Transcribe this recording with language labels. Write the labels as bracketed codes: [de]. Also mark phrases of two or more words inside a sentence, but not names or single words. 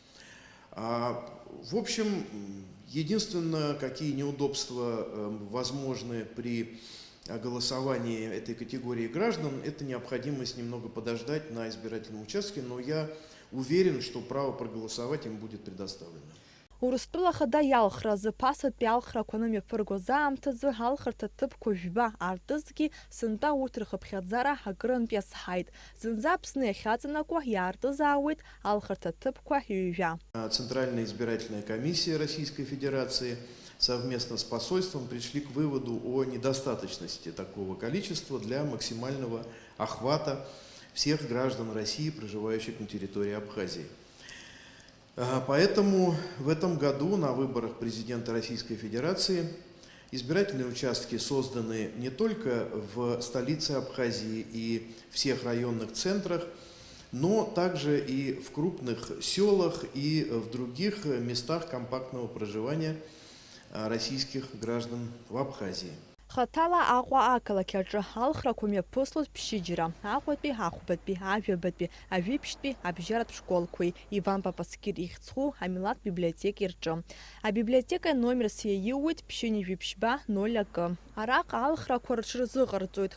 [ru] В общем, единственное, какие неудобства возможны при голосовании этой категории граждан, это необходимость немного подождать на избирательном участке, но я уверен, что право проголосовать им будет предоставлено. [ab] Урыстәыла хада иалхразы ԥасатәи алхрақәа анымҩаԥыргоз аамҭазы алхырҭа ҭыԥқәа жәба аартызгьы сынтәа урҭ рхыԥхьаӡара акырынтә иазҳаит. Зынӡа Аԥсны иахьаҵанакуа иаартызаауеит алхырҭа ҭыԥқәа ҩжәа. [ru] Центральная избирательная комиссия Российской Федерации совместно с посольством пришли к выводу о недостаточности такого количества для максимального охвата всех граждан России, проживающих на территории Абхазии. Поэтому в этом году на выборах президента Российской Федерации избирательные участки созданы не только в столице Абхазии и всех районных центрах, но также и в крупных селах и в других местах компактного проживания российских граждан в Абхазии. [ab] Хаҭала Аҟәа ақалақь аҿы алхрақәа мҩаԥыслоит ԥшьыџьара. Аҟәатәи, Ахәбатәи, Ажәабатәи, Ажәиԥшьтәи абжьаратә школқәеи, Иван Папаскир ихьӡху амилаҭ библиотекеи рҿы. Абиблиотека номерс иаиуеит ԥшьынҩажәи-ԥшьба 0 Араҟа алхрақәа рҽырзыҟарҵоит.